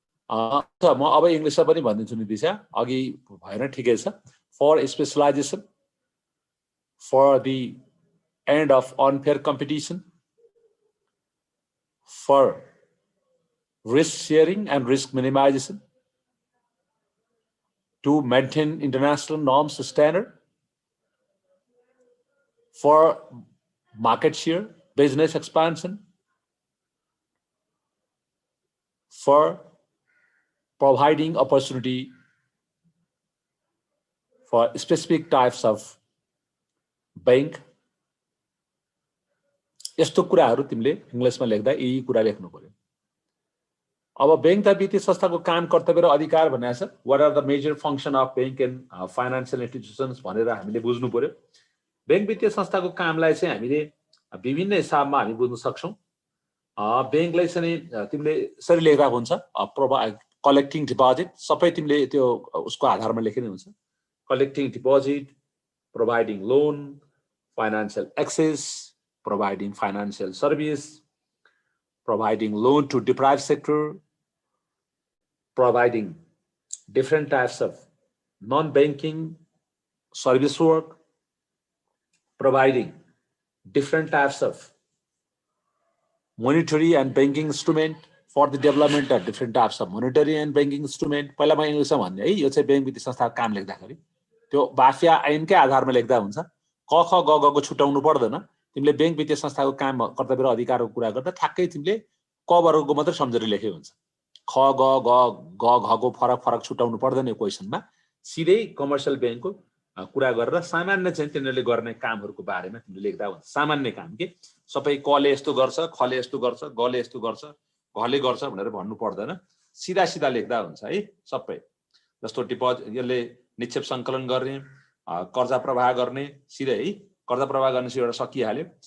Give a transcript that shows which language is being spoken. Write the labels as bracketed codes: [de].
[ne] म अब इंग्लिशमा पनि भनिदिन्छु नि दिशा, अघि भएन, ठिकै छ। [en] For specialisation, for the end of unfair competition, for risk sharing and risk minimization, to maintain international norms standard, for market share, business expansion, for providing opportunity for specific types of bank. [ne] यस्तो कुराहरू तिमीले इंग्लिशमा लेख्दा यही कुरा लेख्नु पर्यो। अब bank तथा वित्तीय संस्थाको काम कर्तव्य र अधिकार भनेको छ [en] what are the major function of bank and financial institutions [ne] भनेर हामीले बुझ्नु पर्यो। बैंक वित्तीय संस्थाको कामलाई चाहिँ हामीले विभिन्न हिसाबमा हामी बुझ्न सक्छौँ। बैंकलाई चाहिँ तिमीले यसरी लेख्दा हुन्छ, कलेक्टिङ डिपोजिट सबै तिमीले त्यो उसको आधारमा लेखिने हुन्छ। Collecting deposit, [en] Providing loan, financial access, providing financial service, providing loan to deprived sector, providing different types of non-banking service work, providing different types of monetary and banking instrument for the development of different types of monetary and banking instrument. [ne] पहिला म इङ्ग्लिसमा भन्ने है, यो चाहिँ bank वित्तीय संस्थाको काम लेख्दाखेरि त्यो वाफिया ऐनकै आधारमा लेख्दा हुन्छ। क ख ग ग को छुटाउनु पर्दैन। तिमीले बैंक वित्तीय संस्थाको काम कर्तव्य र अधिकारको कुरा गर्दा ठ्याक्कै तिमीले क वर्गको मात्र सम्झेर लेखे हुन्छ। ख ग ग ग घ को फरक फरक छुटाउनु पर्दैन यो क्वेशनमा। सिधै कमर्सियल बैंकको कुरा गरेर सामान्य चाहिँ तिनीहरूले गर्ने कामहरूको बारेमा तिमीले लेख्दा हुन्छ। सामान्य काम के सबै कले यस्तो गर्छ, खले यस्तो गर्छ, गले यस्तो गर्छ, घले गर्छ भनेर भन्नु पर्दैन। सिधा सिधा लेख्दा हुन्छ है सबै। जस्तो डिपोजिट यसले निक्षेप सङ्कलन गर्ने, कर्जा प्रवाह गर्ने, सिधै है कर्जा प्रवाह गर्ने एउटा सकिहाल्यो।